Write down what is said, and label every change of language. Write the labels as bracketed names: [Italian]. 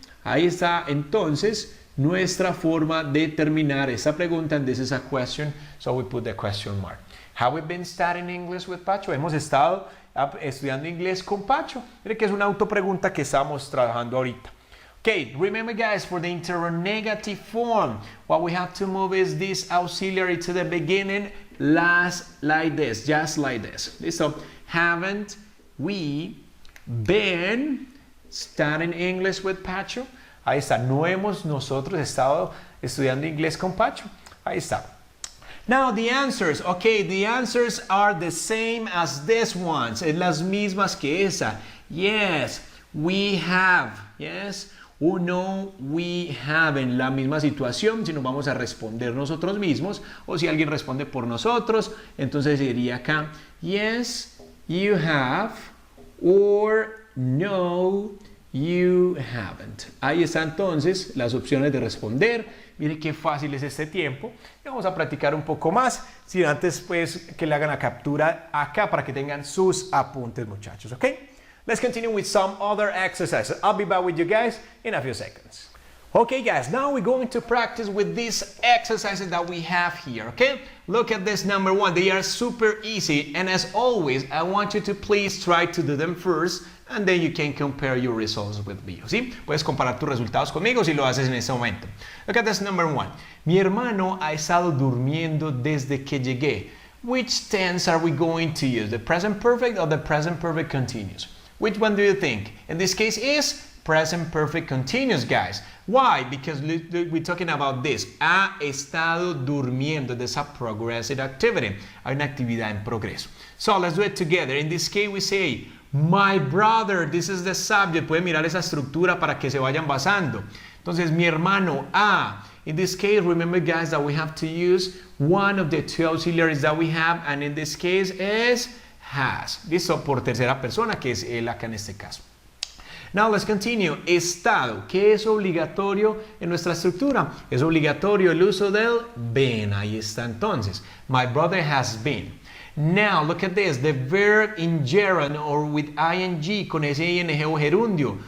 [Spanish] Ahí está entonces nuestra forma de terminar esta pregunta. [English] And this is a question, so we put the question mark. Have we been studying English with Pacho? [Spanish] Hemos estado estudiando inglés con Pacho. Mire que es una autopregunta que estamos trabajando ahorita. [English] Okay, remember guys, for the interrogative form, what we have to move is this auxiliary to the beginning, like this, just like this. Listo. Haven't we been studying English with Pacho? [Spanish] Ahí está. No hemos nosotros estado estudiando inglés con Pacho. Ahí está. [English] Now the answers. Okay, the answers are the same as this ones. [Spanish] Es las mismas que esa. [English] Yes, we have. Yes. No, we haven't. [Spanish] La misma situación, si nos vamos a responder nosotros mismos o si alguien responde por nosotros, entonces sería acá. [English] Yes, you have, or no, you haven't. [Spanish] Ahí están entonces las opciones de responder. Mire qué fácil es este tiempo. Y vamos a practicar un poco más, sin antes pues que le hagan la captura acá para que tengan sus apuntes, muchachos, ¿ok? [English] Let's continue with some other exercises. I'll be back with you guys in a few seconds. Okay guys, now we're going to practice with these exercises that we have here, okay? Look at this number one. They are super easy, and as always, I want you to please try to do them first, and then you can compare your results with me, ¿sí? [Spanish] Puedes comparar tus resultados conmigo si lo haces en este momento. [English] Look at this number one. [Spanish] Mi hermano ha estado durmiendo desde que llegué. [English] Which tense are we going to use? The present perfect or the present perfect continuous? Which one do you think? In this case is present perfect continuous, guys. Why? Because we're talking about this. [Spanish] Ha estado durmiendo. [English] There's a progressive activity. [Spanish] Hay una actividad en progreso. [English] So let's do it together. In this case we say My brother, this is the subject. [Spanish] Pueden mirar esa estructura para que se vayan basando. Entonces, mi hermano, [English] in this case, remember guys that we have to use one of the two auxiliaries that we have, and in this case is has. [Spanish] Listo, por tercera persona, que es él acá en este caso. [English] Now let's continue. [Spanish] Estado. ¿Qué es obligatorio en nuestra estructura? Es obligatorio el uso del been. Ahí está entonces. [English] My brother has been. Now look at this. The verb in gerund or with ing [Spanish] con ese ing o gerundio.